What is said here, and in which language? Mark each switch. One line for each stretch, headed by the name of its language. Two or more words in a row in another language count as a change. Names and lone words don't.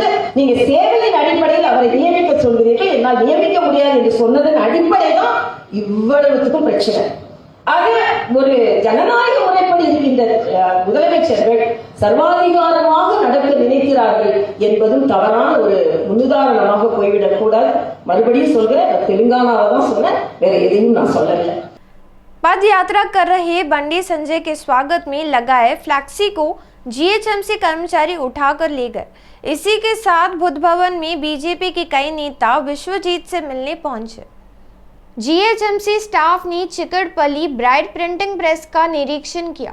Tamil: நீங்க சேவையின் அடிப்படையில் அவரை நியமிக்க சொல்கிறீர்கள், என்னால் நியமிக்க முடியாது என்று சொன்னதன் அடிப்படை தான் இவ்வளவுக்கும் பிரச்சனை. ஆக ஒரு ஜனநாயக முறைப்படி இருக்கின்ற முதலமைச்சர்கள் சர்வாதிகாரமாக நடக்க நினைக்கிறார்கள் என்பதும் தவறான ஒரு முன்னுதாரணமாக போய்விடக் கூடாது. மறுபடியும் சொல்றேன், தெலுங்கானாவை தான் சொன்னேன், வேற எதையும் நான் சொல்லல.
Hindi: पद यात्रा कर रहे बंडी संजय के स्वागत में लगाए फ्लैक्सी को जीएचएमसी कर्मचारी उठाकर ले गए। इसी के साथ बुद्ध भवन में बीजेपी के कई नेता विश्वजीत से मिलने पहुंचे। जीएचएमसी स्टाफ ने चिकड़पल्ली ब्राइट प्रिंटिंग प्रेस का निरीक्षण किया।